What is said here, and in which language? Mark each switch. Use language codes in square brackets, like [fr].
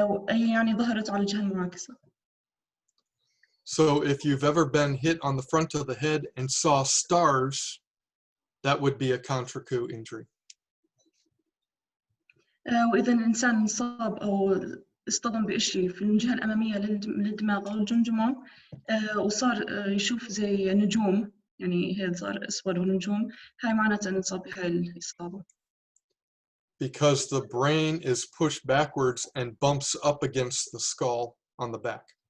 [ar] أي يعني ظهرت على الجهة المعاكسة. [en] So if you've ever been hit on the front of the head and saw stars, that would be a contracoup injury. [ar] وإذا الإنسان انصاب أو اصطدم بشيء في الجهة الأمامية للدماغ أو الجمجمة وصار يشوف زي نجوم، يعني هي صار أسود ونجوم، هاي معناتها إنه انصاب بهاي الإصابة. [en] Because the brain is pushed backwards and bumps up against the skull on the back.